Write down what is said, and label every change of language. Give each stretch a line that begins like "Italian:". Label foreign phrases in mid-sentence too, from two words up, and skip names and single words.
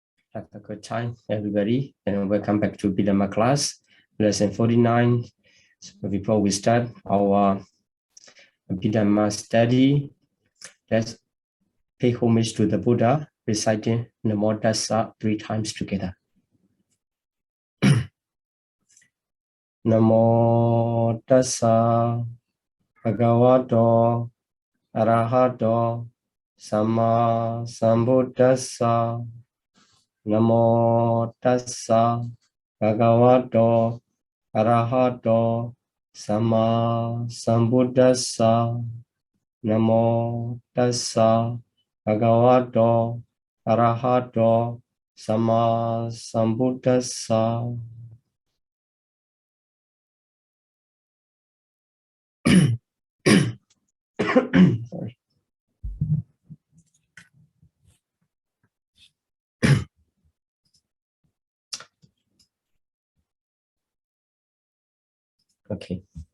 English: Have a good time, everybody, and welcome back to Abhidhamma class, lesson 49. So before we start our Abhidhamma study, let's pay homage to the Buddha, reciting
Pali: Namo Tassa
English: 3 times together.
Pali: Namo Tassa Bhagavato Arahato Samma Sambuddhassa. Namo Tassa Bhagavato Arahato Samma Sambuddhassa. Namo Tassa Bhagavato Arahato Samma Sambuddhassa.
English: Sorry. Okay.